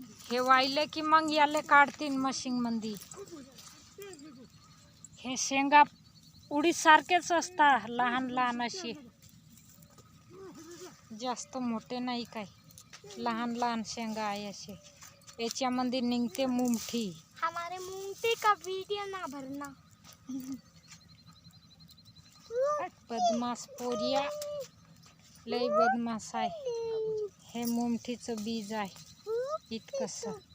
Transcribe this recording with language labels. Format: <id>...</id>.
<mr>हे वाहिले की मग याले काढतीन मशीनमध्ये. हे शेंगा उडीद सारखेच असतात, लहान लहान असे, जास्त मोठे नाही काय, लहान लहान शेंगा आहे असे. याच्यामध्ये निघते मुमठी.</mr> <hi>हमारे मुमठी का वीडियो ना भरना.</hi> <mr>बदमाश पोरिया, लय बदमाश आहे. हे मुमठीचं बीज आहे इतकंसं.</mr>